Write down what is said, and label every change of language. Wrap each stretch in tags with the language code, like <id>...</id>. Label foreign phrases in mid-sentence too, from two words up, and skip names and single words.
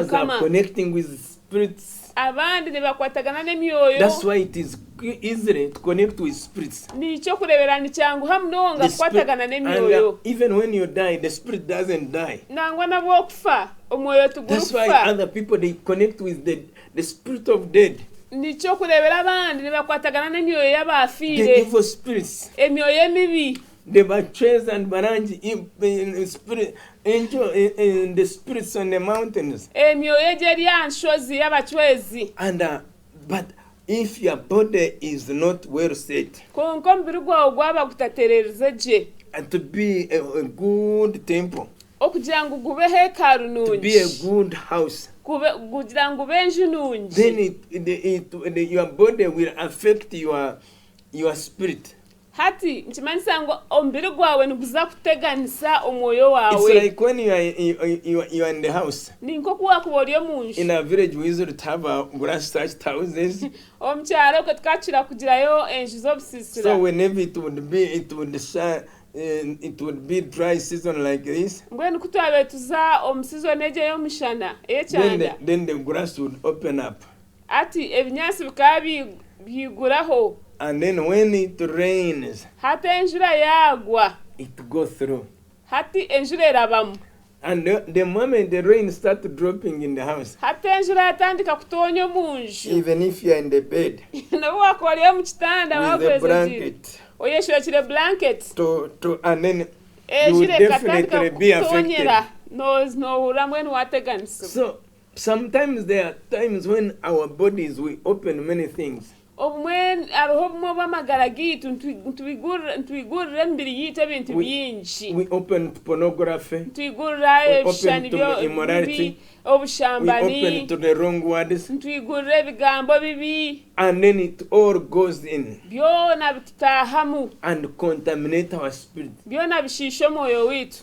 <en>others are</en> <nyn>Mukama.</nyn> <en>connecting with spirits.</en> <nyn>Abandi ne bakwatagana n'emyoyo.</nyn> <en>That's why it is easy to connect with spirits.</en> <nyn>Nikyo kureebera ni kyangu hamu n'owo nga</nyn> <en>The spirit-</en> <nyn>kukwatagana</nyn> <en>and</en> <nyn>n'emyoyo.</nyn> <en>even when you die, the spirit doesn't die.</en> <nyn>Nangwa nabw'okufa omwoyo</nyn> <en>That's why</en> <nyn>tigurukufa.</nyn> <en>other people they connect with the spirit of dead,</en> <nyn>Nikyo kureebera abandi ne bakwatagana n'emyoyo</nyn> <en>the</en> <nyn>y'abaafiire.</nyn> <en>evil spirits.</en> <nyn>Emyoyo emibi.</nyn> <en>The Bachwez and Baranji in spirit, angel in the spirits on the mountains.</en> <nyn>Emyoyo egy'eri aha nshozi y'abacwezi.</nyn> <en>And but if your body is not well set,</en> <nyn>Konka omubiri gwawe gwaba gutatereereze gye.</nyn> <en>and to be a good temple,</en> <nyn>Okugira ngu gube hekalu</nyn> <en>to be a</en> <nyn>nungi.</nyn> <en>good house,</en> <nyn>Kugira ngu ube enju nungi.</nyn> <en>then your body will affect your spirit.</en> <nyn>Hati nkimanyisa ngu omubiri gwawe niguza kuteganisa omwoyo</nyn> <en>It's</en> <nyn>wawe.</nyn> <en>like when you are in the house.</en> <nyn>Ni nk'oku wakuba ori omu nju.</nyn> <en>In a village, we used to have grass thatched houses.</en> <nyn>Omu kyaro kwe tukakira kugirayo enju z'obusiisira.</nyn> <en>So whenever it would be dry season like this,</en> <nyn>Mbwenu kutwabetuza omu season egi ey'omushana ey'ekyanda.</nyn> <en>then the grass would open up.</en> <nyn>Ati ebinyaasi bikaba biyiguraho.</nyn> <en>And then when it rains,</en> <nyn>Hati enjura yagwa.</nyn> <en>it goes through.</en> <nyn>Hati enjura erabamu.</nyn> <en>And the moment the rain starts dropping in the house,</en> <nyn>Hati enjura yatandika kutoonya omu nju.</nyn> <en>even if you are in the bed</en> <nyn>Nabo wakuba ori omu kitanda</nyn> <en>with a</en> <nyn>wakwezegire.</nyn> <en>blanket,</en> <nyn>Oyeshwekire blanket.</nyn> <en>and then you will</en> <nyn>Enjura</nyn> <en>definitely</en> <nyn>ekatandika</nyn> <en>be affected.</en> <nyn>kukutoonyera. Nohurira mbwenu wateganisibwa.</nyn> <en>So sometimes there are times when our bodies we open many things.</en> <nyn>Hariho obumwe bw'amagara gaitu ntwigurira emibiri yitu ebintu bingi.</nyn> <en>We open pornography.</en> <nyn>Ntwigurira</nyn> <en>We</en> <nyn>ebishushani</nyn> <en>open to immorality.</en> <nyn>bibi,</nyn> <en>We</en> <nyn>obushambani.</nyn> <en>open to the wrong words,</en> <nyn>Ntwigurira ebigambo bibi.</nyn> <en>and then it all goes in</en> <nyn>Byona bitutaahamu.</nyn> <en>and contaminate our spirit.</en> <nyn>Byona bishiisha omwoyo witu.</nyn>